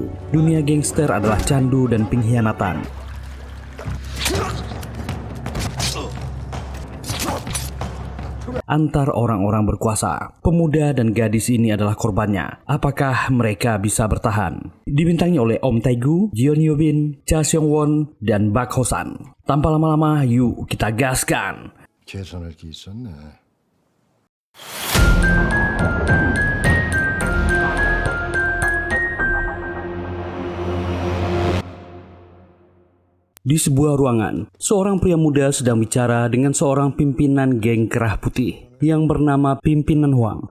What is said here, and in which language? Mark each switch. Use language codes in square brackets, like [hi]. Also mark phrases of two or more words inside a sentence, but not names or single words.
[id] Dunia gangster adalah candu dan pengkhianatan. Antar orang-orang berkuasa. Pemuda dan gadis ini adalah korbannya. Apakah mereka bisa bertahan? Dibintangi oleh Om Tae-gu, Jeon Yo-bin, Cha Seong-won, dan Bak Ho-san. Tanpa lama-lama, yuk kita gaskan. [ko] 계산할 게 있었네. [id] Di sebuah ruangan, seorang pria muda sedang bicara dengan seorang pimpinan geng kerah putih yang bernama Pimpinan Huang.